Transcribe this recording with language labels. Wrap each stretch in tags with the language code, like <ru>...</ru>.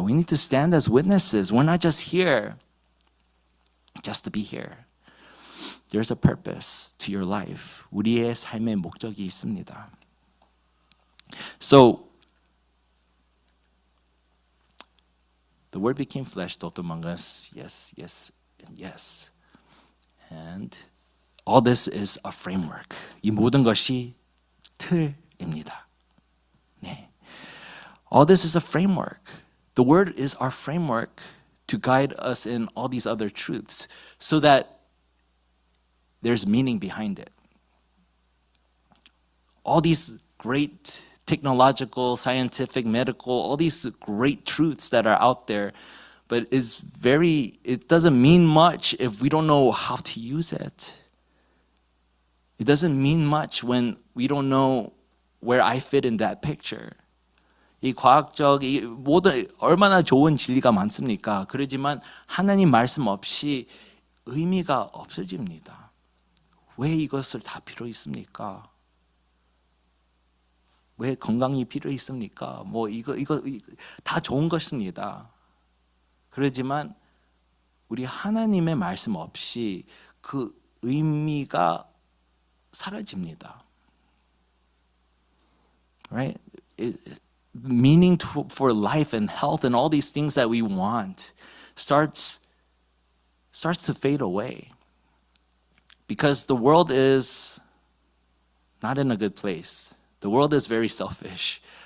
<en>We need to stand as witnesses. We're not just here just to be here. There's a purpose to your life.</en> <ko>우리의 삶의 목적이 있습니다.</ko> <en>So the word became flesh, dwelt among us. Yes, yes, and yes. And all this is a framework.</en> <ko>이 모든 것이 틀입니다. 네.</ko> <en>All this is a framework. The word is our framework to guide us in all these other truths so that there's meaning behind it. All these great technological, scientific, medical, all these great truths that are out there, but it doesn't mean much if we don't know how to use it. It doesn't mean much when we don't know where I fit in that picture.</en> <ko>이 과학적, 이 모든 얼마나 좋은 진리가 많습니까? 그러지만 하나님 말씀 없이 의미가 없어집니다. 왜 이것을 다 필요 있습니까? 왜 건강이 필요 있습니까? 뭐 이거 다 좋은 것입니다. 그러지만 우리 하나님의 말씀 없이 그 의미가 사라집니다.</ko> <en>Right? Meaning for life and health and all these things that we want starts to fade away. Because the world is not in a good place. The world is very selfish.</en>